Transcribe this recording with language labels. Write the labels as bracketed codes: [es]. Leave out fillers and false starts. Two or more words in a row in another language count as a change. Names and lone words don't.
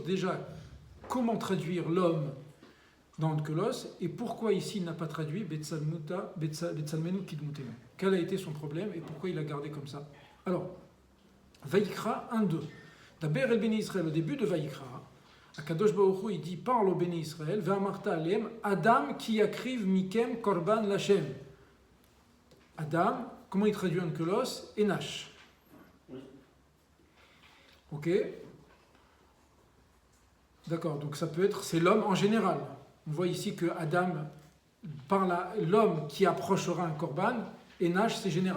[fr] Déjà, comment traduire l'homme dans Onkelos, et pourquoi ici il n'a pas traduit [he] בצלמנו כדמותנו. [fr] Quel a été son problème et pourquoi il l'a gardé comme ça? Alors, Vayikra 1-2. D'abord, el Béni Israël, au début de Vayikra, [he] הקדוש ברוך הוא, [fr] il dit parle au Béni Israël, [he] ואמרת אלהם אדם כי יקריב מכם קרבן לכם. [fr] Adam, comment il traduit Onkelos? Enash. Ok? D'accord, donc ça peut être, c'est l'homme en général. On voit ici que Adam parle à l'homme qui approchera un korban, Enash c'est général.